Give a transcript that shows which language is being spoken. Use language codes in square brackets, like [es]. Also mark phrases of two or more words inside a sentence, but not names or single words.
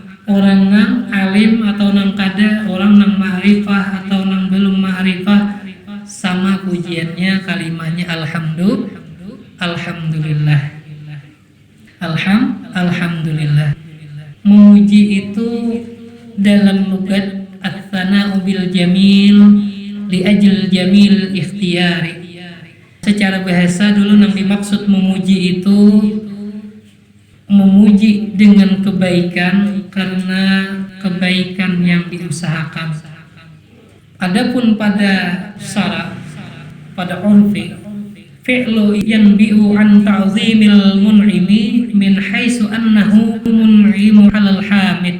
[bjn] Orang nang alim atau nang kada, orang nang ma'rifah atau nang belum ma'rifah, sama pujiannya, kalimahnya alhamdulillah. [ar] Alhamdulillah. [id] Memuji itu dalam lugat [ar] الثناء بالجميل لأجل جميل اختياري. [id] Secara bahasa dulu yang dimaksud memuji itu memuji dengan kebaikan karena kebaikan yang diusahakan. Adapun pada syara, pada urfi, [ar] فعل ينبئ عن تعظيم المنعم من حيث إنه منعم على الحامد.